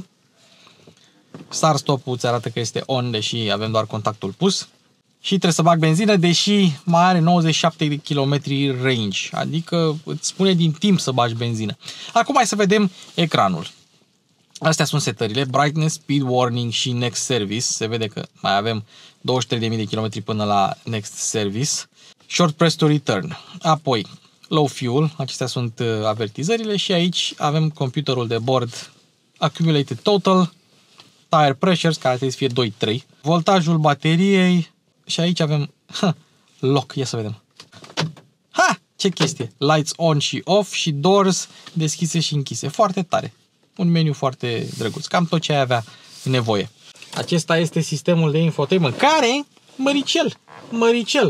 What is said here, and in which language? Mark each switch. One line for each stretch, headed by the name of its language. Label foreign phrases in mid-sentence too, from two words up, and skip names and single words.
Romanian: Start-stop-ul îți arată că este on, deși avem doar contactul pus. Și trebuie să bag benzină, deși mai are 97 de km range. Adică îți spune din timp să bagi benzină. Acum hai să vedem ecranul. Astea sunt setările,
English: brightness, speed warning și next service.
Romanian: Se vede că mai avem 23.000 de km până la
English: next service. Short press to return.
Romanian: Apoi,
English: low fuel,
Romanian: acestea sunt avertizările și aici avem computerul de bord,
English: accumulated total, tire pressures,
Romanian: care trebuie să fie 2-3, voltajul bateriei și aici avem lock, ia să vedem. Ce chestie!
English: Lights on
Romanian: și off și doors deschise și închise. Foarte tare. Un meniu foarte drăguț. Cam tot ce ai avea nevoie. Acesta este sistemul de infotainment, care, măricel.